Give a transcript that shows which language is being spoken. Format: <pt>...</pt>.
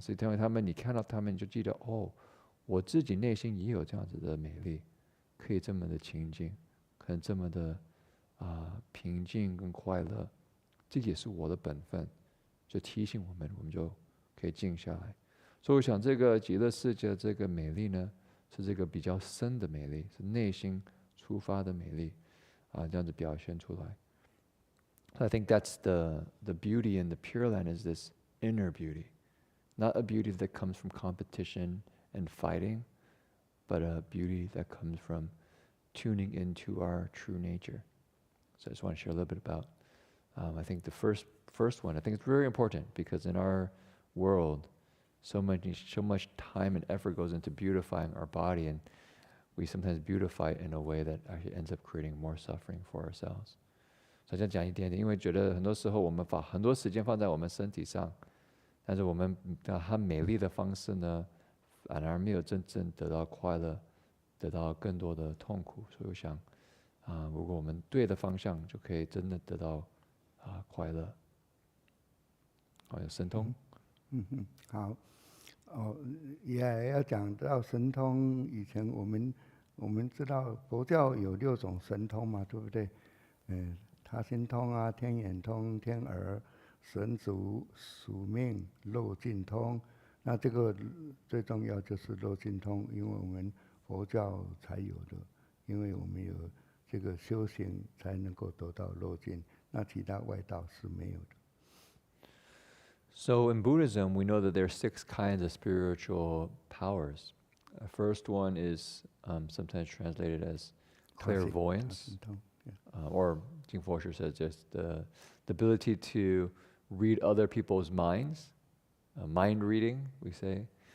<zh>是因为他们，你看到他们，你就记得我自己内心也有这样子的美丽，可以这么的清净，可能这么的平静跟快乐，这也是我的本分，就提醒我们就可以静下来。所以我想这个极乐世界这个美丽呢，是这个比较深的美丽，是内心出发的美丽这样子表现出来。</zh> <en>So I think that's the beauty in the Pure Land, is this inner beauty, not a beauty that comes from competition and fighting, but a beauty that comes from tuning into our true nature. So I just want to share a little bit about, I think the first one, I think it's very important because in our world, so much time and effort goes into beautifying our body, and we sometimes beautify it in a way that actually ends up creating more suffering for ourselves.</en> <zh>所以这样讲一点点，因为觉得很多时候我们把很多时间放在我们身体上，但是我们它美丽的方式呢，反而没有真正得到快乐，得到更多的痛苦。所以我想如果我们对的方向，就可以真的得到快乐。好，有神通。好。也要讲到神通。以前我们知道佛教有6种神通嘛，对不对？他心通啊，天眼通、天耳、神足、宿命、漏尽通。那这个最重要就是漏尽通，因为我们佛教才有的，因为我们有这个修行才能够得到漏尽，那其他外道是没有的。</zh> <en>So in Buddhism, we know that there are 6 kinds of spiritual powers. The first one is sometimes translated as clairvoyance, or Jing Fosher says just the ability to read other people's minds, mind reading, we say.</en>